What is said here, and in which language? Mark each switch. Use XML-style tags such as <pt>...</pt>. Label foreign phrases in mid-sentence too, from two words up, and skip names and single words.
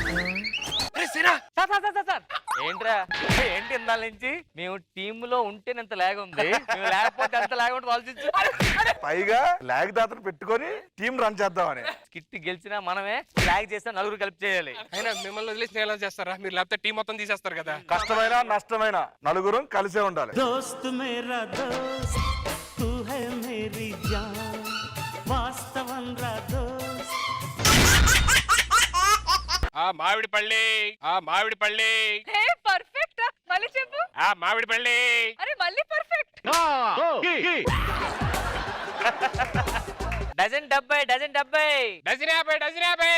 <te>ఏంట్రా ఏంటి ఇందాల నుంచి మేము టీమ్ లో ఉంటే ఎంత లాగ్ ఉంది, మేము లేకపోతే ఎంత లాగ్ ఉంటుంది ఆలోచించు. పైగా లాగ్ దాతను పెట్టుకొని టీం రన్ చేద్దామని. స్కిట్ గెలిచినా మనమే, లాగ్ చేసినా నలుగురు కలిపి చేయాలి. అయినా మిమ్మల్ని వదిలేసి నేను ఎలా చేస్తారా? మీరు లేకపోతే టీం మొత్తం తీసేస్తారు కదా. కష్టమైన నష్టమైన నలుగురు కలిసే ఉండాలి.</te> <hi>दोस्त मेरा दोस्त तू है मेरी जान वास्तवन रा दोस्त</hi> <te>ఆ మామిడి పళ్ళి, ఆ మామిడి పళ్ళి, హే పర్ఫెక్ట్. మళ్ళీ చెప్పు. ఆ మామిడి పళ్ళి. అరే మళ్ళీ పర్ఫెక్ట్. డజన్ 70, డజన్ 70, డజన్ 50, డజన్ 50,</te>